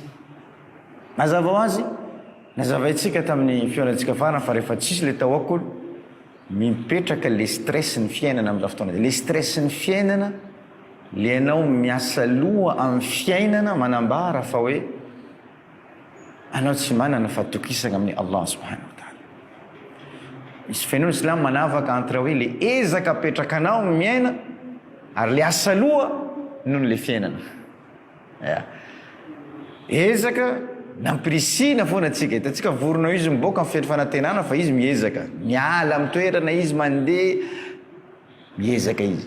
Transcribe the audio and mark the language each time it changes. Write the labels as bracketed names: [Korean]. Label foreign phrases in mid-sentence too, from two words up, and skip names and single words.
[Malagasy] Mazava ho azy, nazavaitsika tamin'ny fionatsika farany fa rehefa tsisy le tawakkul, mipetraka le stress ny fiainana amin'izao fotoana. Le stress ny fiainana, le anao miasa loha amin'ny fiainana manambara fa hoe anao tsy manana fatokisana amin'ny [Arabic] الله سبحانه وتعالى. [Malagasy] Misy fenony Islam manavaka entre hoe le ezaka apetraka anao miaina ary le asa loha noho le fiainana. Ezaka nampirisina foana atsika, hitantsika vorona izy miboaka amin'ny fanantenana fa izy miezaka, miala amin'ny toerana izy mandeha miezaka izy.